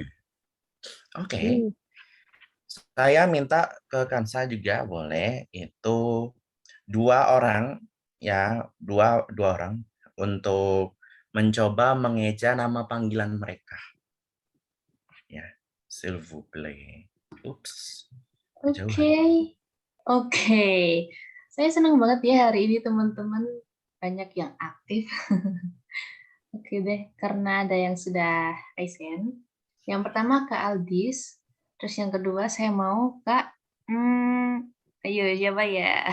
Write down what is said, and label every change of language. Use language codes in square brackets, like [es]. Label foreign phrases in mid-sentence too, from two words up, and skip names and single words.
[id] Oke. Saya minta ke Kansa juga boleh itu dua orang ya, dua orang untuk mencoba mengeja nama panggilan mereka. Ya, [fr] s'il vous plaît. Ups. [id] Oke. Saya senang banget ya hari ini teman-teman banyak yang aktif. Oke deh, karena ada yang sudah [en] raise hand. [id] Yang pertama Kak Aldis, terus yang kedua saya mau Kak, ayo siapa ya?